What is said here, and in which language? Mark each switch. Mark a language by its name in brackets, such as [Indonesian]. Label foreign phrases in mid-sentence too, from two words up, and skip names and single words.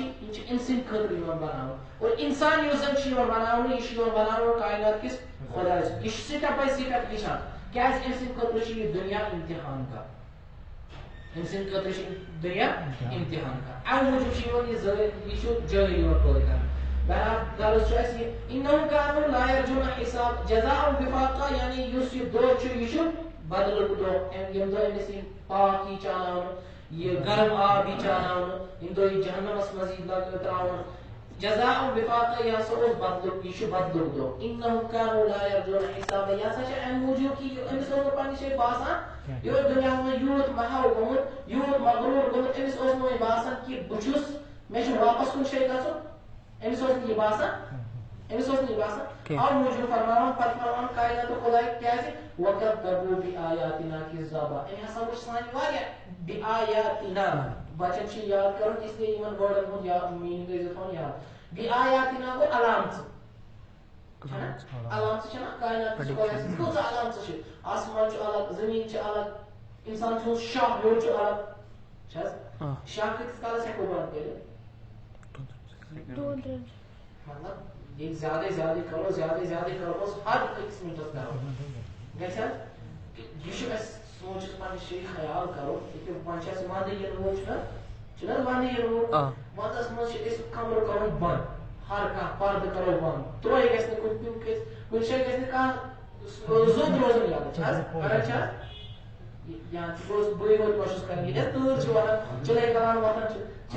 [Kashmiri] یِم چھِ أمۍ سٕنٛدِ خٲطرٕ یِوان بناونہٕ اور انسان یُس زن چھُ یِوان بناونہٕ یہِ چھُ یِوان بناونہٕ کائنات کِس خۄدایس یہِ چھُ [English] step by step [Kashmiri] ہیٚچھان کیازِ أمۍ سٕنٛدِ خٲطرٕ چھُ یہِ دُنیا امتحان کران أمۍ سٕنٛدِ خٲطرٕ چھُ دُنیا امتحان کران امہِ موٗجوٗب چھُ یِوان یہِ چھُ جٲہِل یِوان پٲدٕ کرنہٕ بہرحال غرض چھُ اَسہِ یہِ [Arabic] انہم کانوا لا یرجون حساب جزاء وفاقا [Kashmiri] یعنی یُس یہِ دۄہ چھُ یہِ چھُ بدلُک دۄہ ییٚمہِ دۄہ أمِس یہِ پاک یی چاناونہٕ یہ گرم آب یہ چاناونہٕ ییٚمہِ دۄہ یہِ جہنمس منٛز یی تراونہٕ [Arabic] جزاء وفاقا [Kashmiri] یہ ہسا اوس بدلُک یہِ چھُ بدلُک دۄہ [Arabic] انہم کانوا لا یرجون حسابا [Kashmiri] یہِ ہسا چھُ امہِ موٗجوٗب کہِ أمِس اوس نہٕ پننہِ جایہِ باسان یہِ اوس دُنیاہس منٛز یوٗت محو گوٚمُت یوٗت مغروٗر گوٚمُت أمِس اوس نہٕ وۄنۍ باسان کہِ بہٕ چھُس مےٚ چھُ واپس کُنہِ جایہِ گژھُن أمِس اوس نہٕ یہِ باسان اَوٕ موٗجوٗب فرماوان پتہٕ فرماوان کائناتُک خۄداے کیازِ [Arabic] وَکَذَّبُوا بِآیاتِنَا کِذَّابًا [Kashmiri] أمۍ ہسا وٕچھ سانہِ واریاہ بِآیاتِنَا بچن چھُ یاد کرُن [Urdu] اس لیے [Kashmiri] یِمن وٲڈن ہُنٛد میٖنِنٛگ ٲسۍزِ تھاوان یاد بِآیاتِنَا گوٚو علامژٕ چھَنا علامژٕ چھَنا کائناتس خۄداے سٕنٛز کۭژاہ علامژٕ چھِ آسمان چھُ الگ زٔمیٖن چھِ الگ انسان سُنٛد شاہ ہیوٚر چھُ الگ چھِ حظ شاہ کۭتِس کالس ہٮ۪کو بنٛد کٔرِتھ مطلب یہ زیادہ کرو ہر أکِس مِنٹس کرو گژھِ حظ یہِ چھُ اَسہِ سونٛچِتھ پننہِ جایہِ خیال کرو ییٚکیٛاہ وۄنۍ چھِ اَسہِ ونٛدٕ یِنہٕ وول چھُنہ ونٛدٕ یِنہٕ وول ونٛدس منٛز چھِ أسۍ کمرٕ کرُن بنٛد ہر کانٛہہ پردٕ کرو بنٛد ترٛوے گژھِ نہٕ کُنہِ جایہِ گژھِ نہٕ کانٛہہ زوٚد روزُن یلہٕ چھِ حظ کران چھِ حظ یا بہٕ بٕے وٲتۍ کوٗشِش کران ییٚلہِ تۭر چھِ وَنان چِلے کران وۄتھان چھِ